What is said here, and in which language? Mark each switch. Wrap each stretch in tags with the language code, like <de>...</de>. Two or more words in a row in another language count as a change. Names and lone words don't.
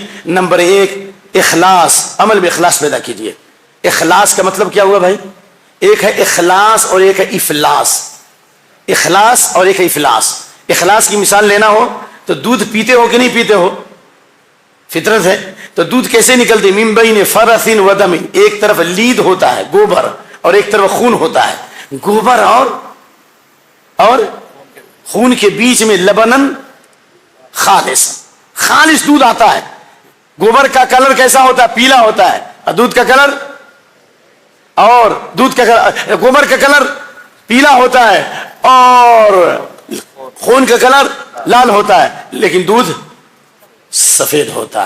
<ur>نمبر 1 اخلاص، عمل میں اخلاص پیدا کیجئے۔ اخلاص کا مطلب کیا ہوا بھائی؟ ایک ہے اخلاص اور ایک ہے افلاس، اخلاص اور ایک ہے افلاس۔ اخلاص کی مثال لینا ہو تو دودھ پیتے ہو کہ نہیں پیتے ہو؟ فطرت ہے، تو دودھ کیسے نکلتے؟</ur> <ar>من بین فرث و دم،</ar> <ur>ایک طرف لید ہوتا ہے گوبر اور ایک طرف خون ہوتا ہے، گوبر اور خون کے بیچ میں</ur> <ar>لبنن خالص</ar> <ur>دودھ آتا ہے۔ گوبر کا کلر کیسا ہوتا ہے؟ پیلا ہوتا ہے، اور دودھ کا کلر گوبر کا کلر پیلا ہوتا ہے اور خون کا کلر لال ہوتا ہے، لیکن دودھ سفید ہوتا ہے۔</ur>